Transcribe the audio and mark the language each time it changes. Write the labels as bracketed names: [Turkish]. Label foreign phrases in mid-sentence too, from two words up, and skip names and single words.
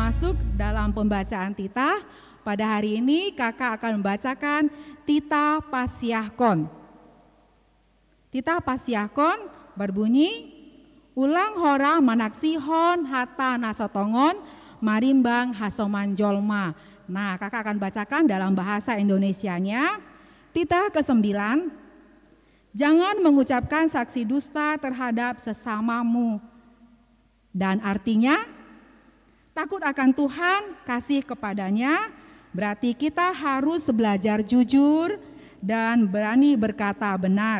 [Indonesian] masuk dalam pembacaan titah. Pada hari ini kakak akan membacakan titah Pasyahkon. [Batak Simalungun] Titah Pasyahkon berbunyi, ulang hora manaksihon hata nasotongon marimbang hasoman jolma. [Indonesian] Nah, kakak akan bacakan dalam bahasa Indonesianya. Titah ke-9, jangan mengucapkan saksi dusta terhadap sesamamu. Dan artinya, takut akan Tuhan, kasih kepadanya, berarti kita harus belajar jujur dan berani berkata benar.